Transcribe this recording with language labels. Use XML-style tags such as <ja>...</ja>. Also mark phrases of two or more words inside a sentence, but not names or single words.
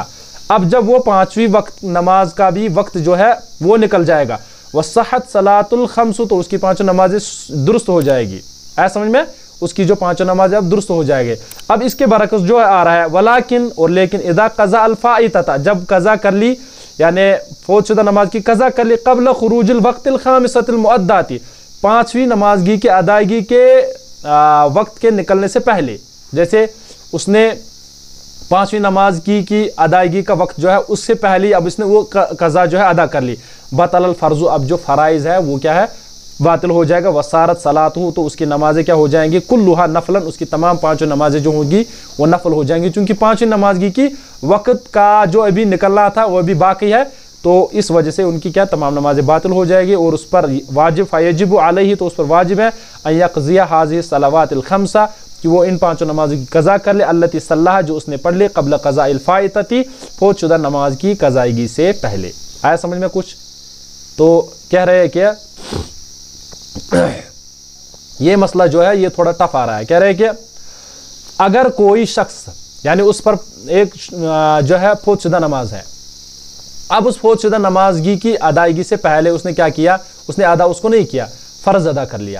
<ur>اب جب وہ 5ویں وقت نماز کا بھی وقت جو ہے وہ نکل جائے گا,</ur> <ar>وصحت الصلوات الخمس,</ar> <ur>تو اس کی 5 نمازیں درست ہو جائیں گی. ایسا سمجھ میں? اس کی جو 5 نمازیں اب درست ہو جائیں گے۔ اب اس کے برعکس جو آ رہا ہے، ولکن، اور لیکن,</ur> <ar>إذا قضى ال فائتة,</ar> <ur>جب قضا کر لی یعنی فوت شدہ نماز کی قضا کر لی,</ur> <ar>قبل خروج الوقت الخامسة المؤداة,</ar> <ur>5ویں نمازگی کے ادائیگی کے وقت کے نکلنے سے پہلے، جیسے اس نے 5ویں نماز کی ادائیگی کا وقت جو ہے اس سے پہلے اب اس نے وہ قضا جو ہے ادا کر لی,</ur> <ar>بطل الفرض,</ar> <ur>اب جو فرائض ہے وہ کیا ہے باطل ہو جائے گا.</ur> <ar>وصارت صلاته,</ar> <ur>تو اس کی نمازیں کیا ہو جائیں گی?</ur> <ar>كلها نفلا,</ar> <ur>اس کی تمام 5 نمازیں جو ہوں گی وہ نفل ہو جائیں گی، کیونکہ 5ویں نمازگی کی وقت کا جو ابھی نکلنا تھا وہ ابھی باقی ہے، تو اس وجہ سے ان کی کیا تمام نمازیں باطل ہو جائے گی، اور اس پر واجب</ur> <ar>فيجب عليه,</ar> <ur>تو اس پر واجب ہے</ur> <ar>أن يقضي هذه الصلوات الخمس,</ar> <ur>کہ وہ ان 5 نمازوں کی قضا کر لے,</ur> <ar>التي صلاها,</ar> <ur>جو اس نے پڑھ لے,</ur> <ar>قبل قضاء الفائتة,</ar> <ur>فوت شدہ نماز کی قضائیگی سے پہلے. آیا سمجھ میں کچھ? تو کہہ رہے ہیں کہ یہ مسئلہ جو ہے یہ تھوڑا ٹف آ رہا ہے. کہہ رہے ہیں کہ اگر کوئی شخص یعنی اس پر ایک جو ہے فوت شدہ نماز ہے، اب اس فوت شدہ نمازگی کی ادائیگی سے پہلے اس نے کیا کیا، اس نے ادا اس کو نہیں کیا، فرض ادا کر لیا.</ur>